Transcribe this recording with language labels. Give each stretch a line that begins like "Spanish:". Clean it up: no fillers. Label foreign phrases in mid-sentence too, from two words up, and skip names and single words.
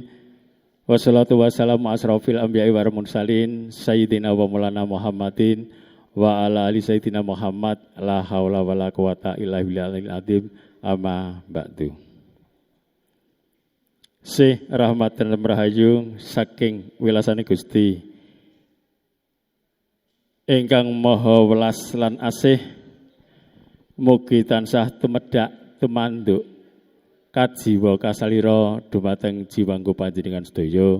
Arabic: والصلاة والسلام أشرف الأنبياء والمرسلين سيدنا ومولانا محمد وعلى آل سيدنا محمد لا حول ولا قوة إلا بالله العظيم أما بعد.
Javanese: Rahmatan rahayu saking wilasane Gusti ingkang maha welas lan asih, mugi tansah tumedhak tumanduk kajiwa kasalira dumateng jiwangku panjenengan sedaya.